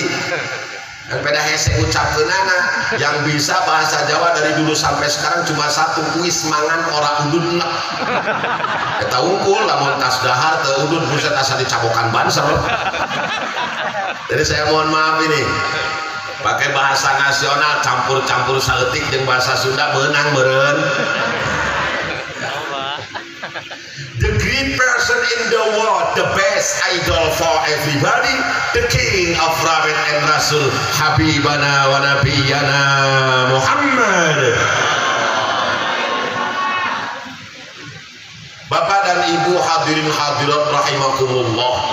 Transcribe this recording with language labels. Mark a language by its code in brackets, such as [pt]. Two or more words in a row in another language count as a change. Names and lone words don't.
[id] Dan [su] pada hese ucapkeunana [id] yang bisa bahasa Jawa dari dulu sampai sekarang cuma satu, [jv] kuis mangan ora udud [id] nek. [su] Eta unggul lamun tas dahar teu udud buset asa dicabokan banser. [id] Jadi saya mohon maaf ini. Pakai bahasa nasional campur-campur [su] saeutik jeung bahasa Sunda meunang meureun. [en] The great person in the world, the best idol for everybody, the king of Prophet and Rasul, [ar] حبيبنا و نبينا [en] Muhammad. [id] Bapak dan Ibu hadirin hadirat rahimakumullah.